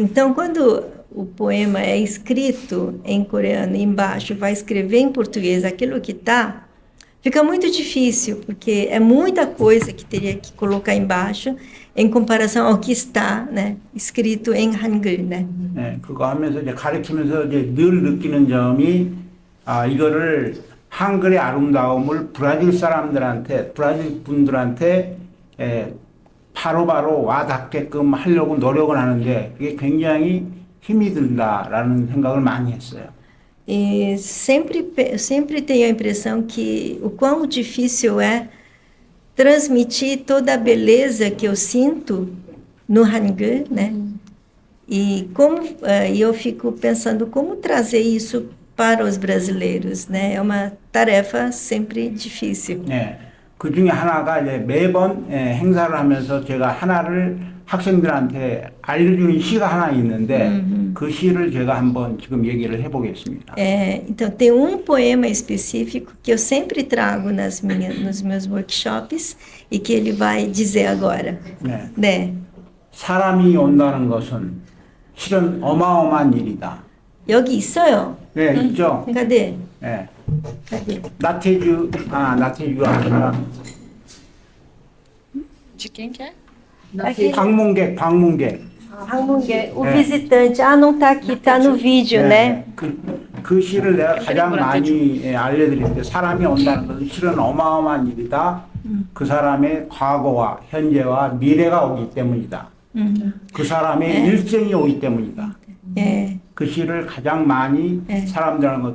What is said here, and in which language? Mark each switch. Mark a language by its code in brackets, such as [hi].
[pt] Então, quando o poema é escrito em coreano e embaixo vai escrever em português aquilo que está, fica muito difícil, porque é muita coisa que teria que colocar embaixo em comparação ao que está, né, escrito em Hangul, né? [ko] 네, 그거 하면서 이제 가르치면서 이제 늘 느끼는 점이 이거를 한글의 아름다움을 브라질 사람들한테, 브라질 분들한테 바로바로 와닿게끔 하려고 노력을 하는데 그게 굉장히 힘이 든다라는 생각을 많이 했어요. [pt] E sempre tenho a impressão que o quão difícil é transmitir toda a beleza que eu sinto no Hangul, né? E como eu fico pensando como trazer isso para os brasileiros, né? É uma tarefa sempre difícil. [ko] 네, 그 중에 하나가 이제 매번 행사를 하면서 제가 하나를 학생들한테 알려주는 시가 하나 있는데 그 시를 제가 한번 지금 얘기를 해보겠습니다. [pt] Então, tem um poema específico que eu sempre trago nos meus workshops e que ele vai dizer agora. [ko] 네. 네. 사람이 온다는 것은 실은 어마어마한 일이다. 여기 있어요. 네, 있죠? [pt] cadê? [ko] 네. [pt] cadê? [ko] 나태주가 아니라 [pt] De quem que é? Aqui. [ko] 방문객. [pt] O visitante. Ah, não está aqui, está no vídeo, né? [ko] 그 시를 내가 가장 많이 알려드릴 때 사람이 온다는 것은 실은 어마어마한 일이다. 그 사람의 과거와 현재와 미래가 오기 때문이다. 그 사람의 일생이 오기 때문이다. 그 시를 가장 많이 사람들하는 거.